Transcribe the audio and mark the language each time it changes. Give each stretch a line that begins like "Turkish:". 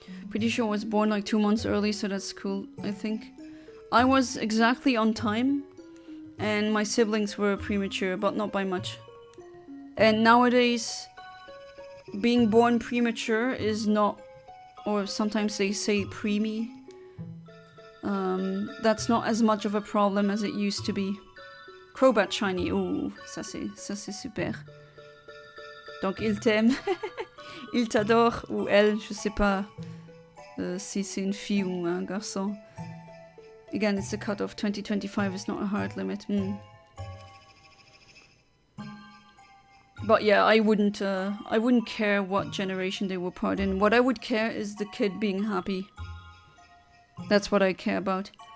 English: Pretty sure I was born like 2 months early, so that's cool, I think. I was exactly on time, and my siblings were premature, but not by much. And nowadays, being born premature is not, or sometimes they say preemie. That's not as much of a problem as it used to be.
French: Crobat Shiny, oh, ça c'est super. Donc il t'aime, il t'adore, ou elle, je sais pas si c'est une fille ou un garçon.
English: Again, it's a cut-off, 2025 is not a hard limit. But yeah, I wouldn't care what generation they were part in. What I would care is the kid being happy. That's what I care about.